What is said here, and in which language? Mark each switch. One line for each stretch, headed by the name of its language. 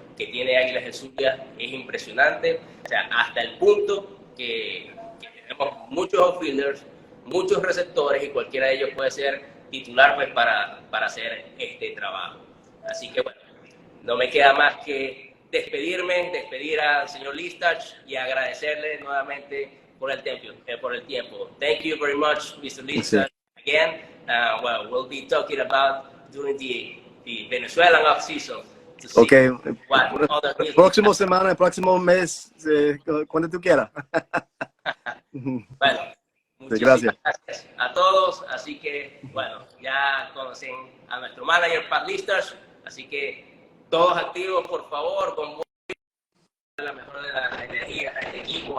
Spanish: que tiene Águilas del Zulia es impresionante, o sea, hasta el punto que tenemos muchos outfielders, muchos receptores, y cualquiera de ellos puede ser titular pues para hacer este trabajo. Así que bueno, no me queda más que despedir al señor Listach y agradecerle nuevamente por el tiempo.
English: Thank you very much, Mr. Listach. Again, well, we'll be talking about during the Venezuelan off season. Okay.
Spanish: Próximo semana, próximo mes, cuando tú quieras. Bueno, muchísimas gracias a todos. Así que, bueno, ya conocen a nuestro manager, Pat Listach. Así que todos activos, por favor, con la mejor de las energías a este equipo.